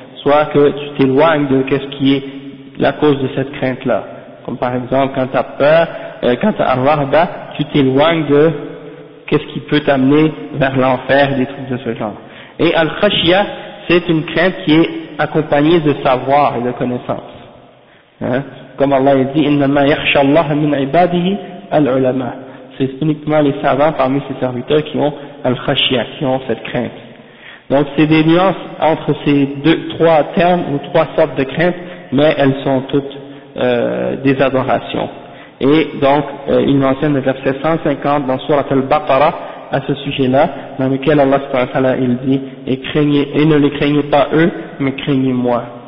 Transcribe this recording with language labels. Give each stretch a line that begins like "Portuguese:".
French: Soit que tu t'éloignes de qu'est-ce qui est la cause de cette crainte-là. Comme par exemple, quand tu as peur, quand tu as Al-Rahba, tu t'éloignes de qu'est-ce qui peut t'amener vers l'enfer, des trucs de ce genre. Et Al-Khashya, c'est une crainte qui est accompagnée de savoir et de connaissance. Hein? Comme Allah dit,
Arabic: إِنَّمَا يَخْشَ اللَّهَ مِنْ عِبَادِهِ الْعُلَمَاء.
French: C'est uniquement les savants parmi ses serviteurs qui ont Al-Khashya, qui ont cette crainte. Donc c'est des nuances entre ces deux, trois termes ou trois sortes de craintes, mais elles sont toutes des adorations. Et donc, il mentionne le verset 150 dans Surat al-Baqara à ce sujet-là, dans lequel Allah subhanahu wa ta'ala il dit et craignez, et ne les craignez pas eux, mais craignez-moi.